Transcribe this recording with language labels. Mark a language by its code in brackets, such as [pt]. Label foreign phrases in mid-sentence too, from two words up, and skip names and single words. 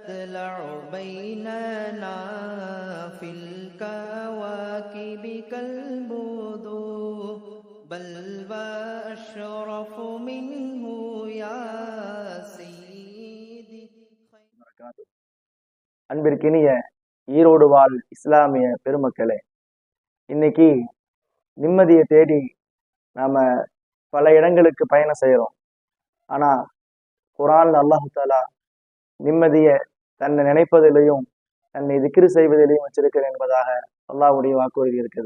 [ar] تطلع بيننا في الكواكب كالبدور بل وأشرف منه يا سيدي. [ta] அன்பிற்கினிய ஈரோடு வாழ் இஸ்லாமிய பெருமக்களே, இன்னைக்கு நிம்மதியை தேடி நாம பல இடங்களுக்கு பயணம் செய்யறோம். ஆனா குர்ஆன்ல [ar] الله تعالى [ta] நிம்மதியை தன்னை நினைப்பதிலையும் தன்னை திக்ரு செய்வதிலையும் வச்சிருக்கிறேன் என்பதாக அல்லாஹ்வுடைய வாக்குறுதி இருக்குது.